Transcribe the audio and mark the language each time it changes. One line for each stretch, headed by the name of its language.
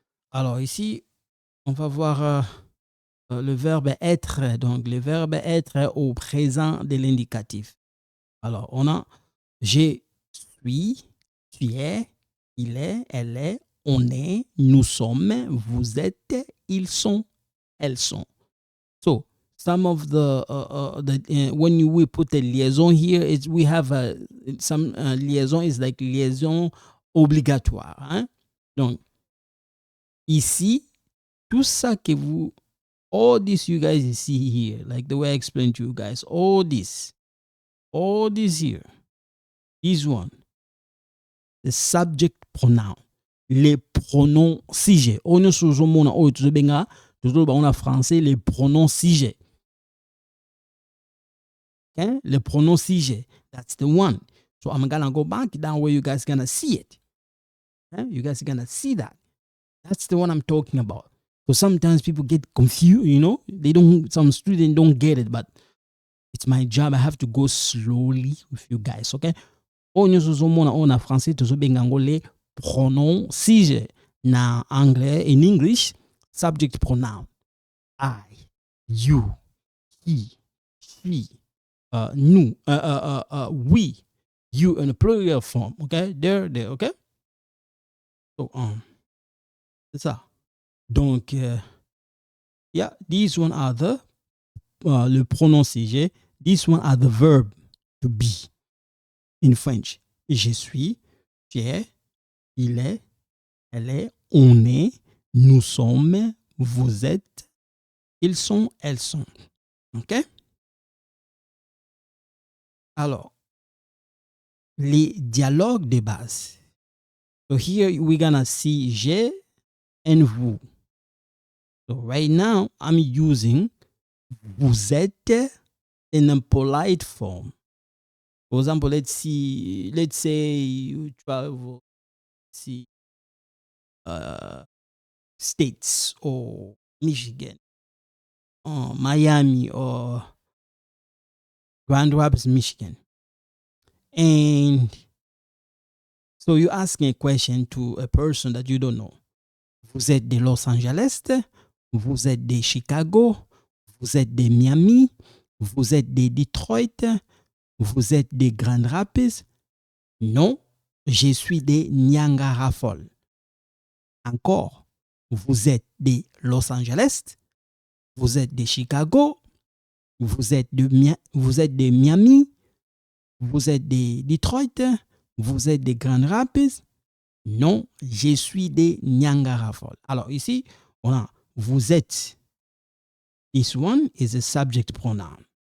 French: Alors ici, on va voir le verbe être. Donc le verbe être au présent de l'indicatif. Alors on a je suis, tu es, il est, elle est, on est, nous sommes, vous êtes, ils sont, elles sont.
English: So some of the when we put a liaison here, we have some liaison is like
French: liaison obligatoire. Hein? Donc ici, tout ça que vous,
English: all this you guys see here, like the way I explained to you guys, all this here, this one, the subject pronoun,
French: les pronoms sujet. On est sur mon on a français les pronoms sujet.
English: Okay?
French: Les pronoms sujet.
English: That's the one. So I'm gonna go back down where you guys gonna see it. Okay? You guys are gonna see that. That's the one I'm talking about. So sometimes people get confused, you know, some students don't get it, but it's my job. I have to go slowly with you guys, okay?
French: On a français, les pronoms sujet.
Lingala: Na
French: anglais,
English: in English, subject pronoun. I, you, he, she, nous, we, you in a plural form, okay? There, okay? So,
French: c'est ça. Donc,
English: yeah, these one are the
French: le pronom sujet.
English: These one are the verb to be in French.
French: Je suis, tu es, il est, elle est, on est, nous sommes, vous êtes, ils sont, elles sont.
English: OK?
French: Alors, les dialogues de base.
English: So here we're gonna see je and vous. So right now I'm using vous êtes in a polite form. For example, let's say you travel, see states or Michigan or Miami or Grand Rapids, Michigan. And so you're asking a question to a person that you don't know.
French: Vous êtes de Los Angeles, vous êtes de Chicago, vous êtes de Miami, vous êtes de Detroit, vous êtes de Grand Rapids. Non, je suis de Niagara Falls. Encore, vous êtes de Los Angeles, vous êtes de Chicago, vous êtes de Miami, vous êtes de Detroit, vous êtes de Grand Rapids. Non, je suis de Niagara Falls. Alors ici, on a vous êtes.
English: This one is a subject pronoun.